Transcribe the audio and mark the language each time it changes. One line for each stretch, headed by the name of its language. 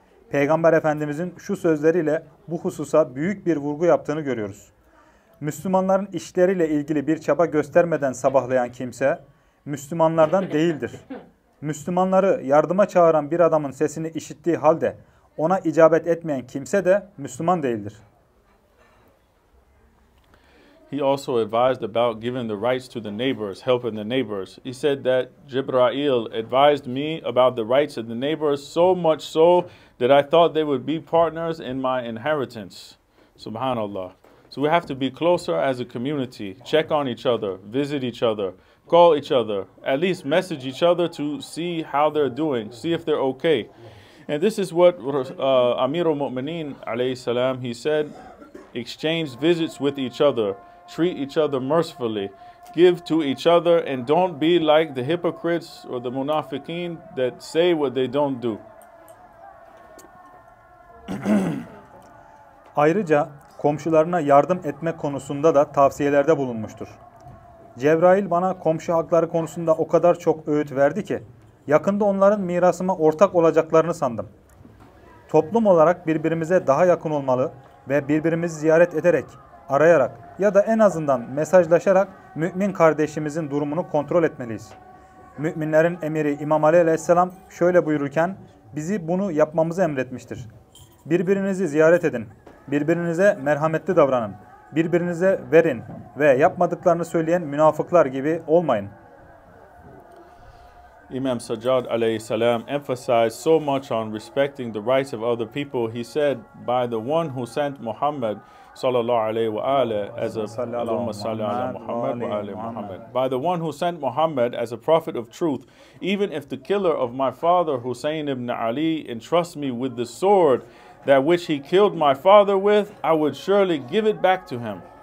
Turkish: Peygamber Efendimizin şu sözleriyle bu hususa büyük bir vurgu yaptığını görüyoruz. Müslümanların işleriyle ilgili bir çaba göstermeden sabahlayan kimse Müslümanlardan değildir. Müslümanları yardıma çağıran bir adamın sesini işittiği halde ona icabet etmeyen kimse de Müslüman değildir.
English: He also advised about giving the rights to the neighbors, helping the neighbors. He said that Jibreel advised me about the rights of the neighbors so much so that I thought they would be partners in my inheritance. Subhanallah. So we have to be closer as a community, check on each other, visit each other, call each other, at least message each other to see how they're doing, see if they're okay. And this is what Amir al-Mu'mineen alayhi salam, he said, exchange visits with each other, treat each other mercifully, give to each other, and don't be like the hypocrites or the munafiqeen that say what they don't do.
Turkish: Ayrıca komşularına yardım etme konusunda da tavsiyelerde bulunmuştur. Cebrail bana komşu hakları konusunda o kadar çok öğüt verdi ki, yakında onların mirasıma ortak olacaklarını sandım. Toplum olarak birbirimize daha yakın olmalı ve birbirimizi ziyaret ederek, arayarak ya da en azından mesajlaşarak mümin kardeşimizin durumunu kontrol etmeliyiz. Müminlerin emiri İmam Ali Aleyhisselam şöyle buyururken bizi bunu yapmamızı emretmiştir. Birbirinizi ziyaret edin, birbirinize merhametli davranın, birbirinize verin ve yapmadıklarını söyleyen münafıklar gibi olmayın.
English: Imam Sajjad alayhi salam emphasized so much on respecting the rights of other people. He said, by the one who sent Muhammad sallallahu alayhi wa alihi as a
Arabic: Allahumma salli ala Muhammad wa ali Muhammad.
English: By the one who sent Muhammad as a prophet of truth, even if the killer of my father Hussein ibn Ali entrusts me with the sword that which he killed my father with, I would surely give it back to him.